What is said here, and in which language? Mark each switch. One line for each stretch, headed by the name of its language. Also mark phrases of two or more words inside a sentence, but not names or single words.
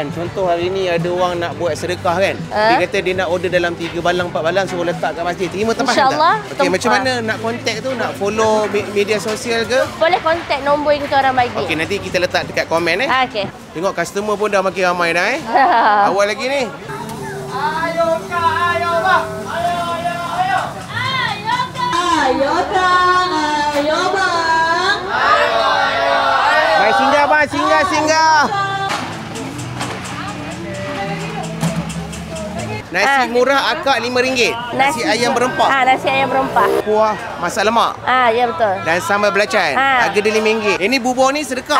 Malay: Contoh hari ni ada orang nak buat sedekah kan? Dia kata dia nak order dalam 3 balang 4 balang suruh letak kat masjid. Terima tempahan InsyaAllah, tak? Okey, macam mana nak contact tu? Nak follow media sosial ke? Boleh contact nombor yang kita orang bagi. Okey, nanti kita letak dekat komen Okey. Tengok customer pun dah makin ramai dah Awal lagi ni. Ayo Kak, ayo Bang. Ayo, ayo, ayo. Ayo Kang, ayo Bang. Ayo, ayo, ayo. Baik, singgah bang, singgah. Nasi murah akak RM5. Nasi ayam berempah. Nasi ayam berempah. Kuah masak lemak. Ya betul. Dan sambal belacan. Harga dia RM5. Ini bubur ni sedekah.